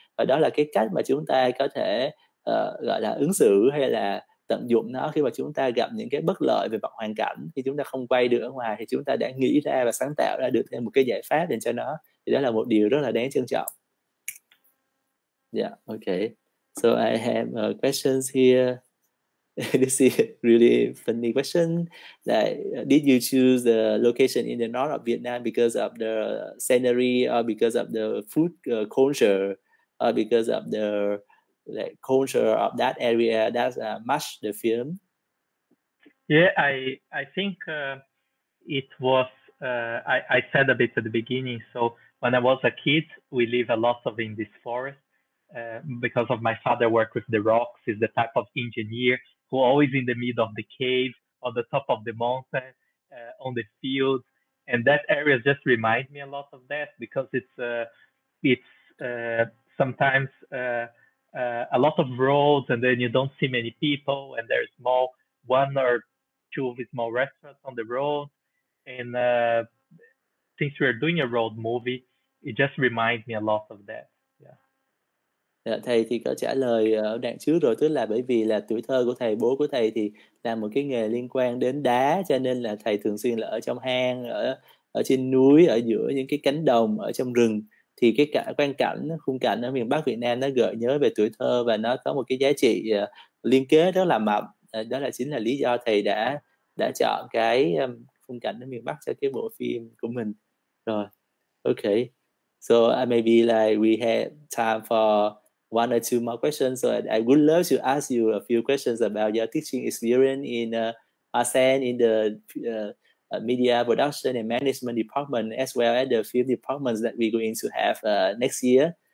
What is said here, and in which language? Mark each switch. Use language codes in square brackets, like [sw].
[vi] Và đó là cái cách mà chúng ta có thể gọi là ứng xử hay là tận dụng nó khi mà chúng ta gặp những cái bất lợi về mặt hoàn cảnh. Khi chúng ta không quay được ở ngoài thì chúng ta đã nghĩ ra và sáng tạo ra được thêm một cái giải pháp dành cho nó. Thì đó là một điều rất là đáng trân trọng. [en] Yeah, okay. So I have questions here. This is a really funny question. Like, did you choose the location in the north of Vietnam because of the scenery, or because of the food culture, or because of the culture of that area that match the film? Yeah, I think it was. I said a bit at the beginning. So when I was a kid, we live a lot in this forest. Because of my father work with the rocks, is the type of engineer who always in the middle of the cave, on the top of the mountain, on the field, and that area just reminds me a lot of that, because it's sometimes a lot of roads, and then you don't see many people, and there's one or two small restaurants on the road, and since we're doing a road movie, it just reminds me a lot of that. [vi] Thầy thì có trả lời ở đoạn trước rồi, tức là bởi vì là tuổi thơ của thầy, bố của thầy thì làm một cái nghề liên quan đến đá, cho nên là thầy thường xuyên là ở trong hang, ở trên núi, ở giữa những cái cánh đồng, ở trong rừng. Thì cái khung cảnh ở miền Bắc Việt Nam nó gợi nhớ về tuổi thơ, và nó có một cái giá trị liên kết rất là mạnh. Đó là chính là lý do thầy đã chọn cái khung cảnh ở miền Bắc cho cái bộ phim của mình. Rồi, okay. [en] So maybe like we have time for one or two more questions. So I would love to ask you a few questions about your teaching experience in Hoa Sen, in the media production and management department, as well as the film departments that we're going to have next year.